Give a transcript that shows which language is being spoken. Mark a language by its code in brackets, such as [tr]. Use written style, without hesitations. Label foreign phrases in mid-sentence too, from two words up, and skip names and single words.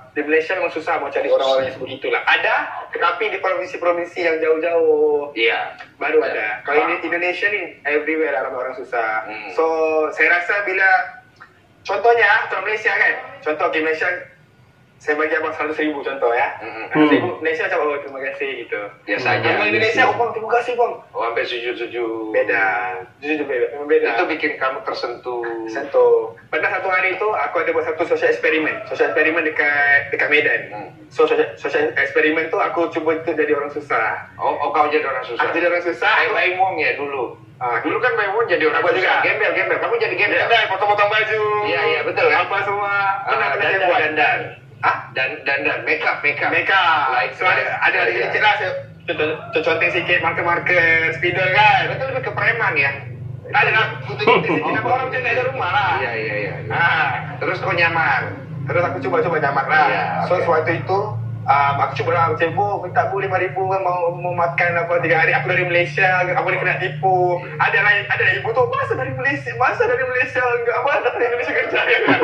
[ms] Di Malaysia memang susah mau cari orang-orang yang sebegitulah. Ada, tetapi di provinsi-provinsi yang jauh-jauh [id] Iya. [ms] baru ada. Kalau di Indonesia ni everywhere ada orang susah. So saya rasa bila contohnya orang Malaysia kan, contoh di Malaysia saya bagi abang 100,000 contoh ya. 100,000 Malaysia macam terima kasih gitu. [id] Biasa aja. Kalau Indonesia bang terima kasih bang. Oh, sampai sujud-sujud. Beda. Jujur beda. Memang beda. Itu bikin kamu tersentuh. [ms] Satu. Pernah satu hari itu aku ada buat satu social eksperimen dekat Medan. So social eksperimen tu aku cuba itu jadi orang susah. Oh, [id] kau jadi orang susah. [ms] Aku jadi orang susah. [id] Kayak Baimong ya dulu. Dulu kan Baimong jadi orang [ms] Aku [id] susah. [ms] juga. [id] Gembel. Kamu jadi gembel. [ms] Gembel, potong-potong baju. [id] Iya, betul kan? [ms] Apa semua. Pernah saya buat. Dandan. Dan make up. [en] Like, so [ms] ada sedikit lah. Conteng sikit marker-marker spidol kan. [id] Itu lebih ke preman ya. [ms] Ada lah. Putih-putih sikit. Apa orang macam ada rumah lah. [id] Iya. Terus kau nyaman. [ms] Terus aku coba nyaman lah. [id] Iya, [ms] So okay. sewaktu itu aku coba lah macam bu minta bu 5,000 kan mau makan apa 3 hari. Aku dari Malaysia, aku ni kena tipu. Ada ibu tu masa dari Malaysia enggak apa datang dari Indonesia kerja ya kan.